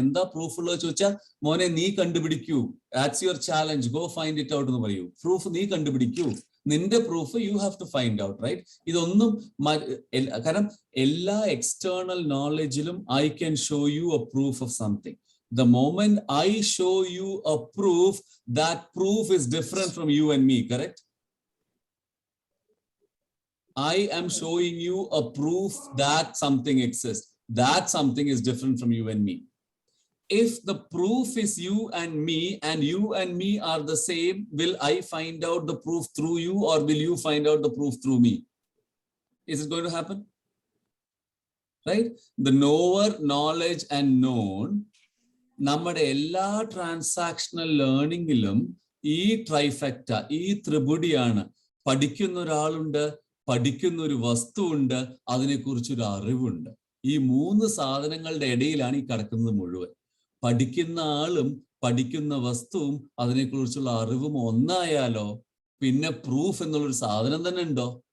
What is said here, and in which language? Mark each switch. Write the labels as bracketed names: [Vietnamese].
[Malayalam] എന്താ പ്രൂഫ് ഉള്ളത് ചോദിച്ചാൽ മോനെ നീ കണ്ടുപിടിക്കൂ, [English] that's your challenge, go find it out [Malayalam] എന്ന് പറയൂ. പ്രൂഫ് നീ കണ്ടുപിടിക്കൂ, നിന്റെ proof [English] you have to find out, [Malayalam] right? ഇതൊന്നും കാരണം എല്ലാ external നോളജിലും [English] I can show you a proof of something. The moment I show you a proof, that proof is different from you and me, correct? I am showing you a proof that something exists. That something is different from you and me. If the proof is you and you and me are the same, will I find out the proof through you, or will you find out the proof through me? Is it going to happen? Right? The knower, knowledge and known. [Malayalam] നമ്മുടെ എല്ലാ transactional ലേണിംഗിലും ഈ ട്രൈഫെക്റ്റ, ഈ ത്രിപുടിയാണ്. പഠിക്കുന്ന ഒരാളുണ്ട്, പഠിക്കുന്ന ഒരു വസ്തുവുണ്ട്, അതിനെക്കുറിച്ചൊരു അറിവുണ്ട്. ഈ മൂന്ന് സാധനങ്ങളുടെ ഇടയിലാണ് ഈ കിടക്കുന്നത് മുഴുവൻ. പഠിക്കുന്ന ആളും പഠിക്കുന്ന വസ്തുവും അതിനെക്കുറിച്ചുള്ള അറിവും ഒന്നായാലോ പിന്നെ പ്രൂഫ് എന്നുള്ളൊരു സാധനം തന്നെ ഉണ്ടോ?